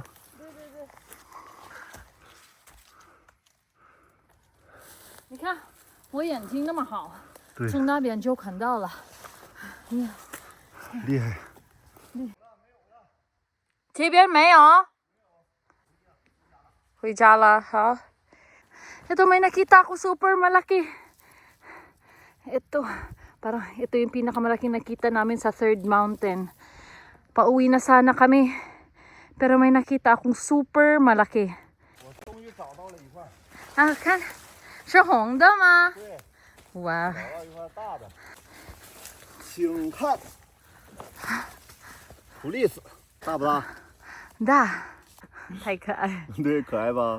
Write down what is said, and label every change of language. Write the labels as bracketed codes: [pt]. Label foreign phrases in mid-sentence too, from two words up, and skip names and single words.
[zh] 对对对。你看我眼睛那么好，对，从那边就看到了。哎呀，厉害。这边没有。回家了，好。 [tl] Ito, may nakita ako super malaki. Ito, parang ito yung pinakamalaking nakita namin sa [en] third mountain. [tl] Pauwi na sana kami. Pero may nakita akong super malaki. [zh] 我终于找到了一块， Ah, 看，是红的吗？对，哇，找到一块大的，请看，普利斯，大不大？大，太可爱了。对，可爱吧？